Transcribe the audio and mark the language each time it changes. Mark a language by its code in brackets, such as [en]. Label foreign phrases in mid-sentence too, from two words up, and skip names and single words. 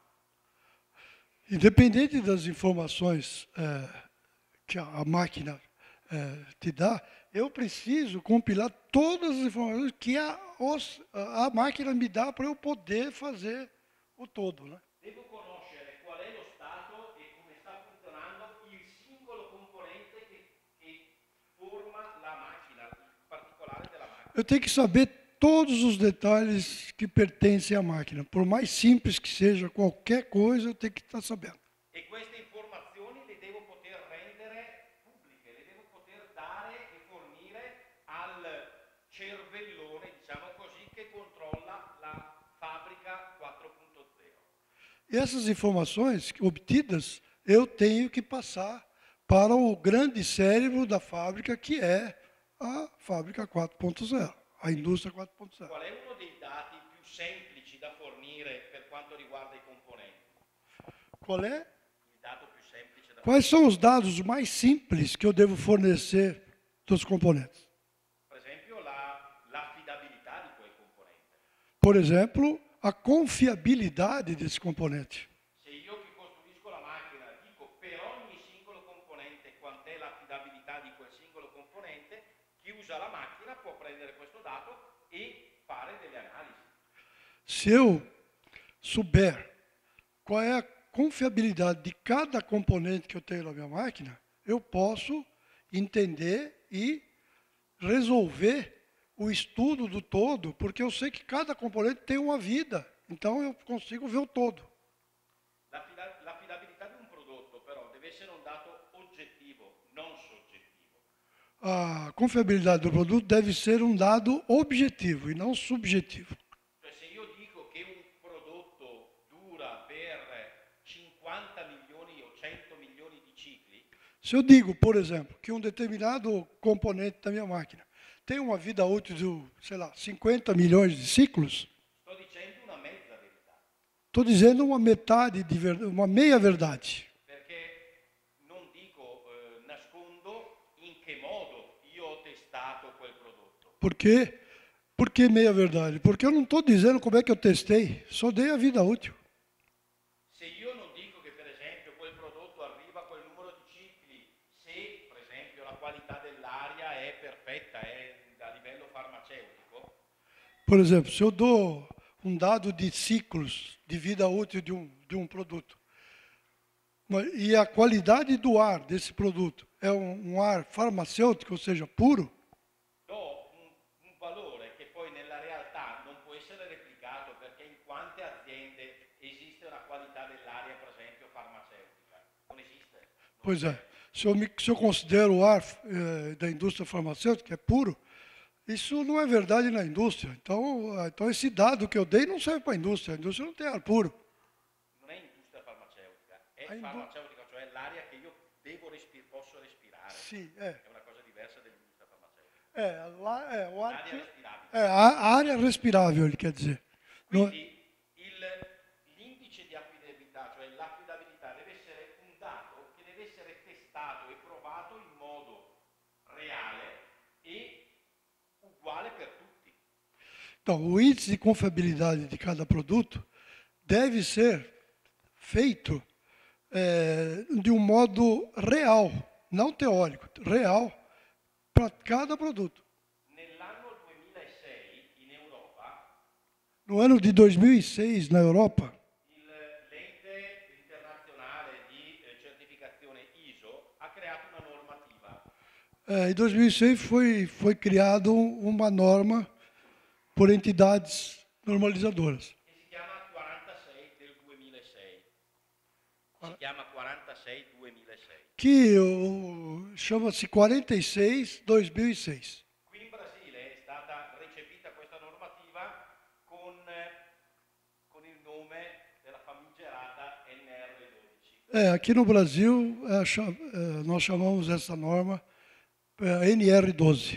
[pt] Independente das informações que a máquina te dá, eu preciso compilar todas as informações que a máquina me dá para eu poder fazer o todo, né? [it] Devo conoscere qual è lo stato e come sta funzionando il singolo componente che forma la macchina, il particolare della macchina. [pt] Eu tenho que saber todos os detalhes que pertencem à máquina. Por mais simples que seja qualquer coisa, eu tenho que estar sabendo. [it] E queste informazioni le devo poter rendere pubbliche, le devo poter dare e fornire al cervellone, diciamo così, che controlla la fabbrica 4.0. [pt] E essas informações obtidas, eu tenho que passar para o grande cérebro da fábrica, que é a fábrica 4.0, a indústria 4.0. [it] Qual è uno dei dati più semplici da fornire per quanto riguarda i componenti? [pt] Qual é? [it] Il dato più semplice da [pt] Quais são os dados mais simples que eu devo fornecer dos componentes? [it] Per esempio l'affidabilità di quel componente. [pt] Por exemplo, a confiabilidade desse componente. [it] Se io che costruisco la macchina dico per ogni singolo componente quant'è l'affidabilità di quel singolo componente, chi usa la macchina può prendere questo dato e fare delle analisi. [pt] Se eu souber qual é a confiabilidade de cada componente que eu tenho na minha máquina, eu posso entender e resolver o estudo do todo, porque eu sei que cada componente tem uma vida, então eu consigo ver o todo. [it] L'affidabilità di un prodotto però deve essere un dato oggettivo, non soggettivo. [pt] A confiabilidade do produto deve ser um dado objetivo e não subjetivo. [it] Cioè se io dico che un prodotto dura per 50 milioni o 100 milioni di cicli, [pt] Se eu digo, por exemplo, que um determinado componente da minha máquina tem uma vida útil de, sei lá, 50 milhões de ciclos, [it] sto dicendo una mezza verità. [pt] estou dizendo uma metade de verdade, uma meia verdade. [it] Perché non dico, nascondo in che modo io ho testato quel prodotto. [pt] Por quê? Por que meia verdade? Porque eu não estou dizendo como é que eu testei, só dei a vida útil. [it] Se io non dico che per esempio quel prodotto arriva a quel numero di cicli, se per esempio la qualità dell'aria è perfetta, è a livello farmaceutico, [pt] Por exemplo, se eu dou um dado de ciclos de vida útil de um produto, e a qualidade do ar desse produto é um ar farmacêutico, ou seja, puro, [it] do un valore che poi nella realtà non può essere replicato perché in quante aziende esiste una qualità dell'aria per esempio farmaceutica? Non esiste. [pt] pois é, se eu considero o ar da indústria farmacêutica é puro, isso não é verdade na indústria. Então esse dado que eu dei não serve para a indústria não tem ar puro. [it] Non è industria farmaceutica, è È farmaceutica, cioè l'aria che io posso respirare. Sì, È una cosa diversa dell'industria farmaceutica. [pt] Lá é o ar [it] L'aria [pt] que, [it] respirabile. [pt] a área respirável, ele quer dizer. Não- [it] Quindi l'indice di affidabilità, cioè l'affidabilità, deve essere un dato che deve essere testato e provato in modo reale e uguale per tutti. [pt] Então, o índice de confiabilidade de cada produto deve ser feito de um modo real, não teórico, real, para cada produto. [it] Nell'anno 2006 in Europa, [pt] No ano de 2006, na Europa, [it] l'ente internazionale di certificazione ISO ha creato una normativa [pt] em 2006 foi criada uma norma por entidades normalizadoras. [it] che si chiama 46 del 2006. Si chiama 46 2006. [pt] Que chama-se 46/2006. [it] Qui in Brasile è stata recepita questa normativa con il nome della famigerata NR12. [pt] Aqui no Brasil, nós chamamos essa norma NR12.